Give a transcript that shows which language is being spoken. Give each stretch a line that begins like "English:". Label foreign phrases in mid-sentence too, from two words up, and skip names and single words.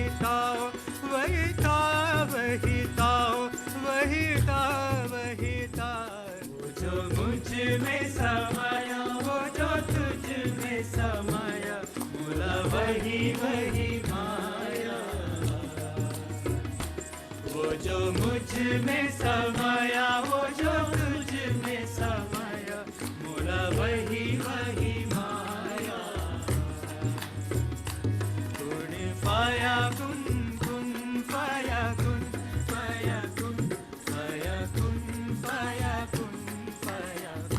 Hindi: था वही था वही था वही था वही था वो जो मुझ में समाया वो जो तुझ में समाया बोला वही वही माया वो जो मुझ में समाया वो जो तुझ में समाया बोला वही वही माया
Arabic: كن فيا كن كن فيا كن فيا كن فيا كن فيا كن فيا